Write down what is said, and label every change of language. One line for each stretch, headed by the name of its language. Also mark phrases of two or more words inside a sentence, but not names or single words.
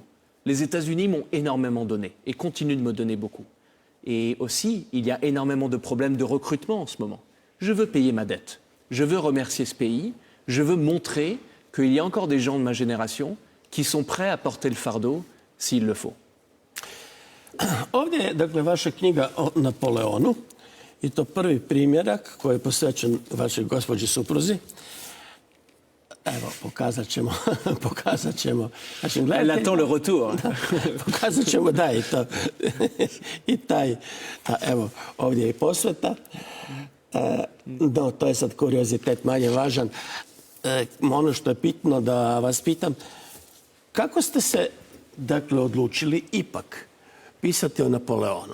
French: Les États-Unis m'ont énormément donné et continuent de me donner beaucoup. Et aussi, il y a énormément de problèmes de recrutement en ce moment. Je veux payer ma dette. Je veux remercier ce pays. Je veux montrer qu'il y a encore des gens de ma génération qui sont prêts à porter le fardeau s'il le faut.
Croatian: Ovdje je, dakle, vaša knjiga o Napoleonu i to prvi primjerak koji je posvećen vašoj gospođi supruzi. Evo, pokazat ćemo našim gledateljima.
French: Elle attend le retour.
Croatian: Pokazat ćemo da i taj, evo, ovdje je i posveta. No, to je sad kuriozitet manje važan. Ono što je bitno da vas pitam, kako ste se, dakle, odlučili ipak pisati o Napoleonu?